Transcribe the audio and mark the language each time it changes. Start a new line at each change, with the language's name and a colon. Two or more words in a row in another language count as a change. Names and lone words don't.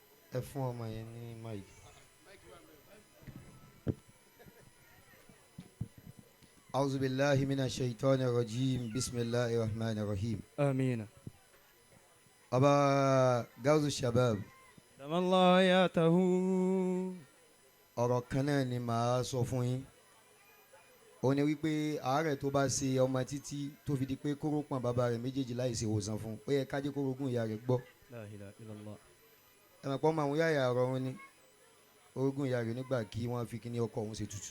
Yoruba: ẹ fún ọmọ yẹn ní máyì.
Arabic: أعوذ بالله من الشيطان الرجيم بسم الله الرحمن الرحيم. آمين. أبا غوث الشباب. دم الله حياته.
Yoruba: ọ̀rọ̀ kan náà ni màá sọ fún yín. ó ní wípé àárẹ̀ tó bá ṣe ọmọ títí tó fi di pé kóró pọ̀n bàbá rẹ̀ méjèèjì láì ṣe ìwòsàn fún un ó yẹ ká jẹ́ kórógún ìyá rẹ̀ gbọ́.
Arabic: لا إله إلا الله.
Yoruba: ẹ mọ̀ pé ọmọ àwọn yáyà ọ̀rọ̀ wọn ni orógún ìyá rẹ̀ nígbà kí wọ́n fi kíní ọkọ òun ṣe tutù.